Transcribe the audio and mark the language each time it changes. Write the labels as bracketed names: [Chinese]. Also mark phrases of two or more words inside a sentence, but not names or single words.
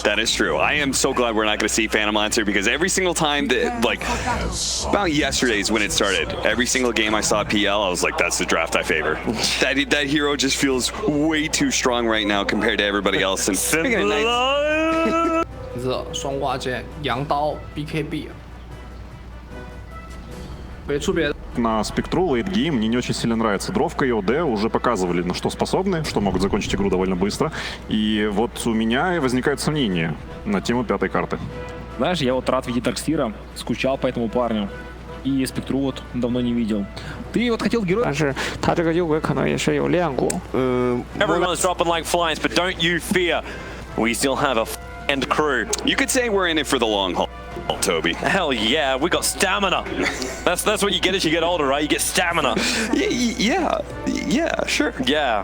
[English] That is true. I am so glad we're not going to see Phantom Lancer, because every single time that, like, about yesterday's when it started, every single game I saw PL, I was like, that's the draft I favor. that hero just feels way too strong right now compared to everybody else. And speaking of nice, [Chinese] 双挂件羊刀 BKB 没出别的。 [Russian] На спектру лейтгейм мне не очень сильно нравится. Дровка и ОД уже показывали, на что способны, что могут закончить игру довольно быстро. И вот у меня возникают сомнения на тему 5-й карты. Знаешь, я вот рад видеть Дарксира, скучал по этому парню. И спектру вот давно не видел. Ты вот хотел героя. [Chinese] 但是他这个右轨可能也是有练过。 [English] Everyone's dropping like flies, but don't you fear. We still have a and crew. you could say we're in it for the long haul, Toby. Hell yeah, we got stamina. That's what you get as you get older, right? You get stamina. Yeah, sure. Yeah.